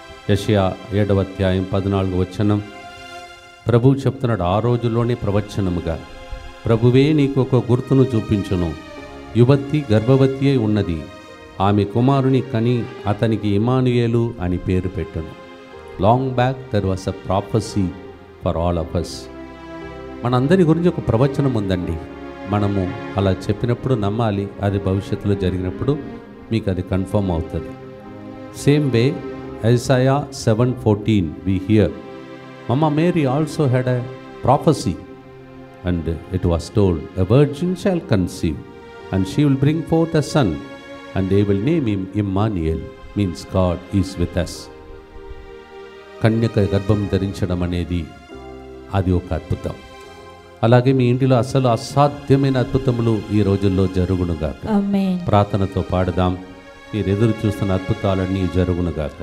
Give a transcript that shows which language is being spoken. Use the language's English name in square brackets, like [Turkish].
[Telugu] యెషయా 7వ అధ్యాయం 14వ వచనం ప్రభువు చెప్తున్నాడు, ఆ రోజుల్లోనే ప్రవచనముగా, ప్రభువే నీకు ఒక గుర్తును చూపించును, యువతి గర్భవతి అయి ఉన్నది, ఆమె కుమారుని కని అతనికి ఇమానుయేలు అని పేరు పెట్టును. [English] Long back there was a prophecy for all of us. [Telugu] మనందరి గురించి ఒక ప్రవచనం ఉందండి. మనము అలా చెప్పినప్పుడు నమ్మాలి, అది భవిష్యత్తులో జరిగినప్పుడు మీకు అది కన్ఫర్మ్ అవుతుంది. [English] Same way Isaiah 7:14 we hear Mama Mary also had a prophecy And it was told, a virgin shall conceive, and she will bring forth a son, and they will name him Immanuel, means God is with us. [Telugu] కన్యక గర్భం ధరించడం అనేది అది ఒక అద్భుతం. అలాగే మీ ఇంటిలో అసలు అసాధ్యమైన అద్భుతములు ఈ రోజుల్లో జరుగునుగాక. ఆమేన్. ప్రార్థనతో పాడదాం. మీరు ఎదురు చూస్తున్న అద్భుతాలన్నీ జరుగునుగాక.